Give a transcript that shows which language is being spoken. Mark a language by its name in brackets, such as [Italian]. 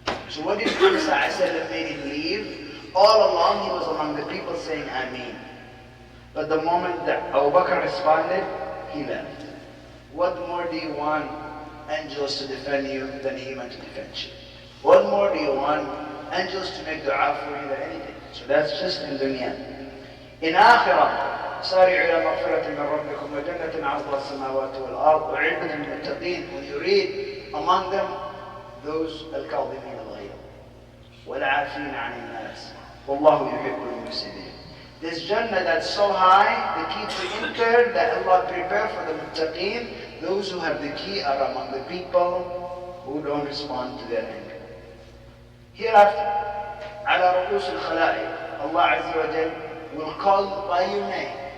[English] So what did Muhammad ﷺ made him leave? All along he was among the people saying Ameen. But the moment that Abu Bakr responded, he left. What more do you want angels to defend you than Iman to defend you? What more do you want angels to make dua for you than anything? So that's just in dunya. In akhirah, [Arabic] سارعوا إلى مغفرة من ربكم وجنة عرضها السماوات والأرض أعدت للمتقين. [English] When you read among them those [Arabic] الكاظمين الغيظ والعافين عن الناس والله يحب المحسنين. [English] This Jannah that's so high, the key to enter that Allah prepared for the muttaqeen, those who have the key are among the people who don't respond to their anger. Hereafter, [Arabic] على رؤوس الخلائق, [English] Allah Azza wa Jal will call by your name.